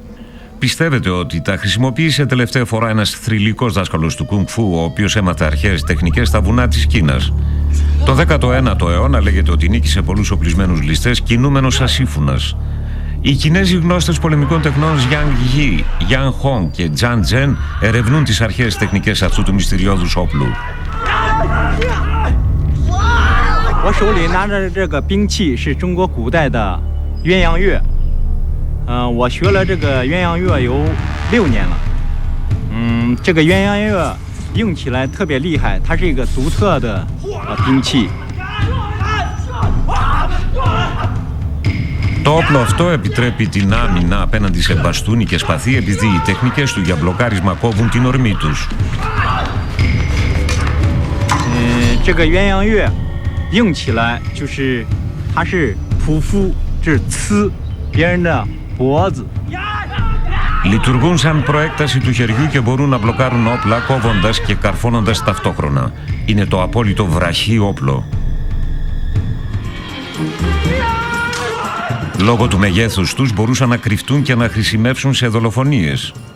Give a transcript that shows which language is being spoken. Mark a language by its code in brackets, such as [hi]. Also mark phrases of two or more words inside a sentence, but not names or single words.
[el] Πιστεύετε ότι τα χρησιμοποίησε τελευταία φορά ένας θρυλικός δάσκαλος του Κουνγκ Φου, ο οποίος έμαθε αρχαίες τεχνικές στα βουνά της Κίνας. Το 19ο αιώνα λέγεται ότι νίκησε πολλούς οπλισμένους ληστές κινούμενος σαν σύμφουνας. Οι Κινέζοι γνώστες πολεμικών τεχνών Yang Yi, Yang Hong και Zhang Zhen ερευνούν τις αρχαίες τεχνικές αυτού του μυστηριώδους όπλου. [zh] 我手里拿着这个兵器是中国古代的鸳鸯乐，我学了这个鸳鸯乐有6年了。这个鸳鸯乐用起来特别厉害，它是一个独特的兵器。 [el] Το όπλο αυτό επιτρέπει την άμυνα απέναντι σε μπαστούνι και σπαθί επειδή οι τεχνικές του για μπλοκάρισμα κόβουν την ορμή τους. [zh] 这个鸳鸯乐用起来就是它是匍匐，是刺别人的脖子。 [el] Λειτουργούν σαν προέκταση του χεριού και μπορούν να μπλοκάρουν όπλα κόβοντας και καρφώνοντας ταυτόχρονα. Είναι το απόλυτο βραχή όπλο. Λόγω του μεγέθους τους μπορούσαν να κρυφτούν και να χρησιμεύσουν σε δολοφονίες.